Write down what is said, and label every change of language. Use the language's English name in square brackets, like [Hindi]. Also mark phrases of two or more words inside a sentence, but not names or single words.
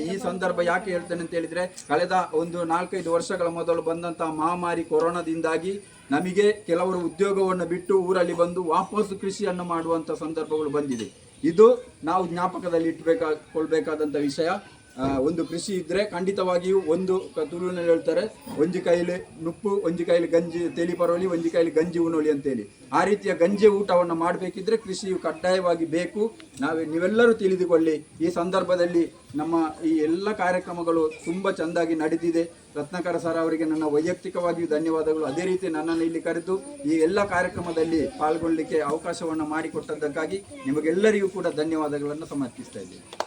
[Kannada] ಈ ಸಂದರ್ಭ ಯಾಕೆ ಹೇಳ್ತೇನೆ ಅಂತ ಹೇಳಿದರೆ, ಕಳೆದ ಒಂದು 4-5 ವರ್ಷಗಳ ಮೊದಲು ಬಂದಂತಹ ಮಹಾಮಾರಿ ಕೊರೋನಾದಿಂದಾಗಿ ನಮಗೆ ಕೆಲವರು ಉದ್ಯೋಗವನ್ನು ಬಿಟ್ಟು ಊರಲ್ಲಿ ಬಂದು ವಾಪಸ್ಸು ಕೃಷಿಯನ್ನು ಮಾಡುವಂಥ ಸಂದರ್ಭಗಳು ಬಂದಿದೆ. ಇದು ನಾವು ಜ್ಞಾಪಕದಲ್ಲಿ ಕೊಳ್ಬೇಕಾದಂಥ ವಿಷಯ. ಒಂದು ಕೃಷಿ ಇದ್ದರೆ ಖಂಡಿತವಾಗಿಯೂ ಒಂದು ತುಳುವಿನಲ್ಲಿ ಹೇಳ್ತಾರೆ, [Tulu] ಒಂಜಿ ಕೈಲಿ ನುಪ್ಪು, ಒಂಜಿ ಕೈಲಿ ಗಂಜಿ ತೇಲಿ ಪರೋಲಿ, ಒಂಜಿ ಕೈಲಿ ಗಂಜಿ ಉಣೋಲಿ ಅಂತೇಳಿ. [Kannada] ಆ ರೀತಿಯ ಗಂಜಿ ಊಟವನ್ನು ಮಾಡಬೇಕಿದ್ರೆ ಕೃಷಿಯು ಕಡ್ಡಾಯವಾಗಿ ಬೇಕು. ನೀವೆಲ್ಲರೂ ತಿಳಿದುಕೊಳ್ಳಿ. ಈ ಸಂದರ್ಭದಲ್ಲಿ ನಮ್ಮ ಈ ಎಲ್ಲ ಕಾರ್ಯಕ್ರಮಗಳು ತುಂಬ ಚೆಂದಾಗಿ ನಡೆದಿದೆ. ರತ್ನಾಕರ ಸರ್ ಅವರಿಗೆ ನನ್ನ ವೈಯಕ್ತಿಕವಾಗಿಯೂ ಧನ್ಯವಾದಗಳು. ಅದೇ ರೀತಿ ನನ್ನನ್ನು ಇಲ್ಲಿ ಕರೆದು ಈ ಎಲ್ಲ ಕಾರ್ಯಕ್ರಮದಲ್ಲಿ ಪಾಲ್ಗೊಳ್ಳಲಿಕ್ಕೆ ಅವಕಾಶವನ್ನು ಮಾಡಿಕೊಟ್ಟದ್ದಕ್ಕಾಗಿ ನಿಮಗೆಲ್ಲರಿಗೂ ಕೂಡ ಧನ್ಯವಾದಗಳನ್ನು ಸಮರ್ಪಿಸ್ತಾ ಇದ್ದೇನೆ.